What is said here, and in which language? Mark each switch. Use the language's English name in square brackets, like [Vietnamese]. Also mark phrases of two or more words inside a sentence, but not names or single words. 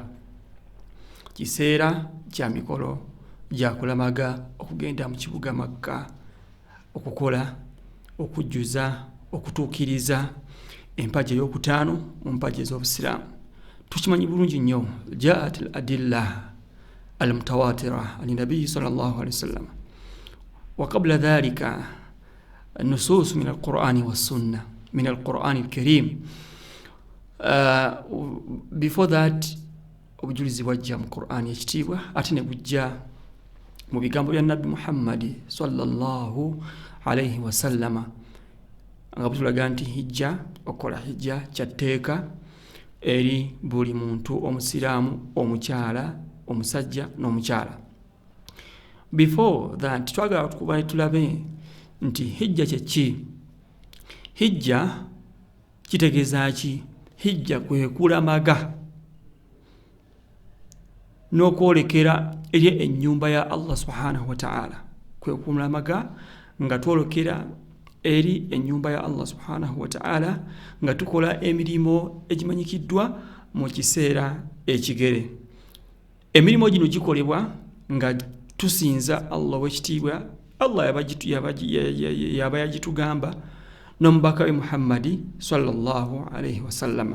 [Ganda] Kiseera kya mikolo gya kulamaga okugenda mu kibuga Makka okukola okujjuza okutuukiriza empagi ey'okutaano mu mpagi ez'Obusiraamu. Tukimanyi bulungi nnyo [Arabic] جاءت الأدلة المتواترة عن النبي صلى الله عليه وسلم وقبل ذلك النصوص من القرآن والسنة من القرآن الكريم. [English] Before that [Ganda] obujulizi bwajja mu Qur'an ekitiibwa ate ne bujja mu bigambo bya Nabbi Muhammad [Arabic] صلى الله عليه وسلم [Ganda] nga butulaga nti hijja okola hijja kyatteeka eri buli muntu omusiraamu omukyala omusajja n'omukyala. [English] Before that [Ganda] twagala tukuba tulabe nti hijja kyeki. Hijja kitegeeza ki? Hijja kwe kulamaga n'okwolekera eri ennyumba ya Allah [Arabic] سبحانه وتعالى. [Ganda] Kwe kulamaga nga twolekera eri ennyumba ya Allah [Arabic] سبحانه وتعالى [Ganda] nga tukola emirimu egimanyikiddwa mu kiseera ekigere. Emirimu gino gikolebwa nga tusinza Allah w'ekitiibwa. Allah yaba yagitugamba n'omubaka we Muhammadi [Arabic] صلى الله عليه وسلم.